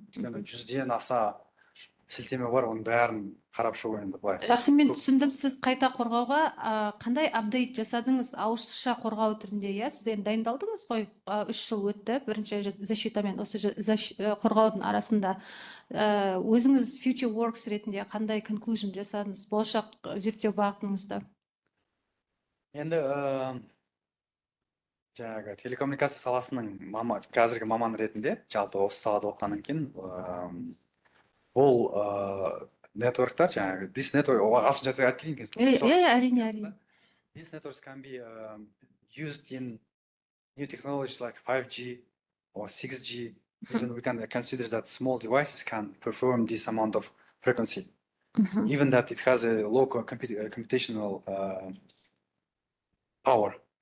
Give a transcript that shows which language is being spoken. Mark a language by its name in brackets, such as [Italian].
[Kazakh] 100-ден аса сілтеме бар, оның бәрін қарап шығу енді былай. Жақсы, мен түсіндім. Сіз қайта қорғауға қандай апдейт жасадыңыз? Ауызша қорғау түрінде, сіз енді дайындалдыңыз ғой, 3 жыл өтті, бірінші защита мен осы қорғаудың арасында. Өзіңіз future works ретінде қандай conclusion жасадыңыз болашақ зерттеу бағытыңызда? Енді жаңағы телекоммуникация саласының қазіргі маман ретінде, жалпы осы салада оқығаннан кейін, ол networktар, жаңағы [English] this network, [Kazakh] ағылшынша айтып кетейін. Әрине. [English] These networks can be used in new technologies like 5G or 6G. Even we can consider that small devices can perform this amount of frequency, even that it has a low computational power.